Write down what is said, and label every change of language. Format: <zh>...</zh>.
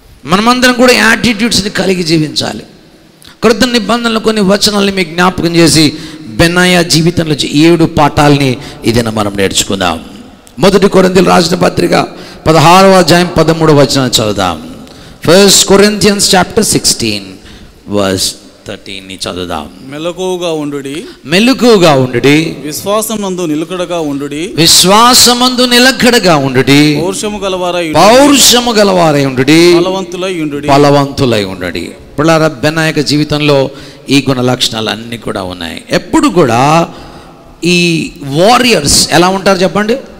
<te>మనమందరం కూడా యాటిట్యూడ్స్ని కలిగి జీవించాలి. క్రొత్త నిబంధనలు కొన్ని వచనాలని మీకు జ్ఞాపకం చేసి బెనాయా జీవితంలో 7 పాఠాలని ఇదైనా మనం నేర్చుకుందాం. 1 కొరింథీయులకు రాసిన పత్రిక 16వ అధ్యాయం 13వ వచనం చదువుదాం.</te> <en>1 Corinthians chapter 16 verse 13</en> <te>చదువుదాం. మెలకువగా ఉండుడి, మెలకువగా ఉండుడి, విశ్వాసమందు నిలకడగా ఉండుడి, విశ్వాసమందు నిలకడగా ఉండుడి, పౌరుషము గలవారై ఉండుడి, బలవంతులై ఉండుడి. పిల్లల బెనాయక జీవితంలో ఈ గుణ లక్షణాలు అన్నీ కూడా ఉన్నాయి. ఎప్పుడు కూడా ఈ వారియర్స్ ఎలా ఉంటారు చెప్పండి?</te>